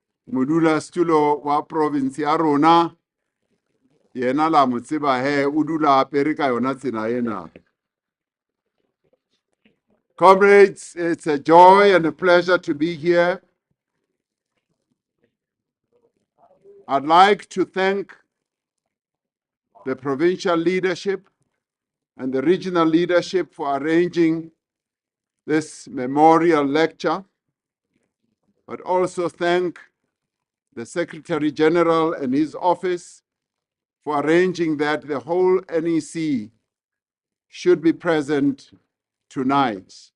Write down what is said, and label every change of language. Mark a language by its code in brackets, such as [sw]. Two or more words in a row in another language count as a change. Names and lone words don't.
[st] modula stulo wa province ya rona yena la mo tseba he o dula apere ka yona tsela ena. [en] Comrades, it's a joy and a pleasure to be here. I'd like to thank the provincial leadership and the regional leadership for arranging this memorial lecture, but also thank the Secretary General and his office for arranging that the whole NEC should be present tonight.